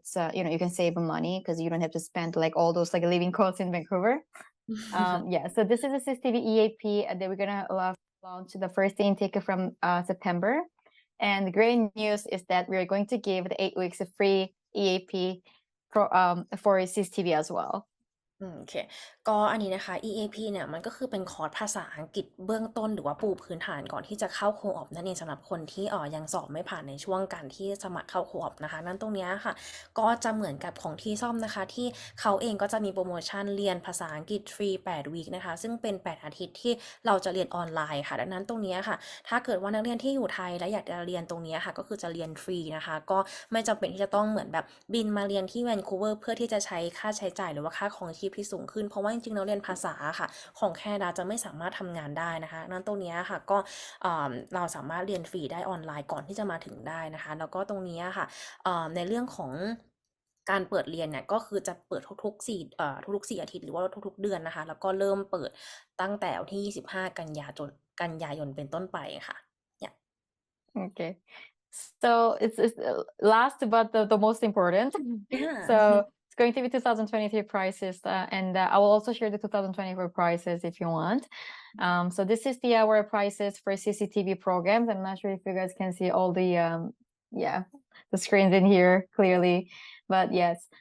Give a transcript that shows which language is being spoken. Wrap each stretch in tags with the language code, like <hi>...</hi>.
<en>So, you can save money because you don't have to spend like all those like living costs in Vancouver. So this is a CCTV EAP, and then we're going to launch the first intake from September. And the great news is that we're going to give the 8 weeks of free EAP for CCTV as well.</en> <th>โอเคก็อันนี้นะคะ EAP เนี่ยมันก็คือเป็นคอร์สภาษาอังกฤษเบื้องต้นหรือว่าปูพื้นฐานก่อนที่จะเข้าโคออปนั่นเองสำหรับคนที่ยังสอบไม่ผ่านในช่วงการที่สมัครเข้าโคออปนะคะนั่นตรงนี้ค่ะ ก็จะเหมือนกับของที่ซ่อมนะคะที่เขาเองก็จะมีโปรโมชั่นเรียนภาษาอังกฤษฟรี8 วีคนะคะซึ่งเป็น8 อาทิตย์ที่เราจะเรียนออนไลน์ค่ะดังนั้นตรงนี้ค่ะถ้าเกิดว่านักเรียนที่อยู่ไทยและอยากจะเรียนตรงนี้ค่ะก็คือจะเรียนฟรีนะคะก็ไม่จำเป็นที่จะต้องเหมือนแบบบินมาเรียนที่แวนคูเวอร์เพื่อที่จะใช้ค่าใช้จ่ายหรือว่าค่าของชีพที่สูงขึ้นเพราะว่าจริงๆเราเรียนภาษาค่ะของแคนาดาจะไม่สามารถทำงานได้นะคะนั้นตรงนี้ค่ะก็ เราสามารถเรียนฟรีได้ออนไลน์ก่อนที่จะมาถึงได้นะคะแล้วก็ตรงนี้ค่ะในเรื่องของการเปิดเรียนเนี่ยก็คือจะเปิดทุกๆ4อาทิตย์หรือว่าทุกๆเดือนนะคะแล้วก็เริ่มเปิดตั้งแต่วันที่25 กันยายนเป็นต้นไปค่ะ</th> <en>Okay, so it's last but the most important. So it's going to be 2023 prices, and I will also share the 2024 prices if you want. So this is our prices for CCTV programs. I'm not sure if you guys can see all the the screens in here clearly, but yes.</en>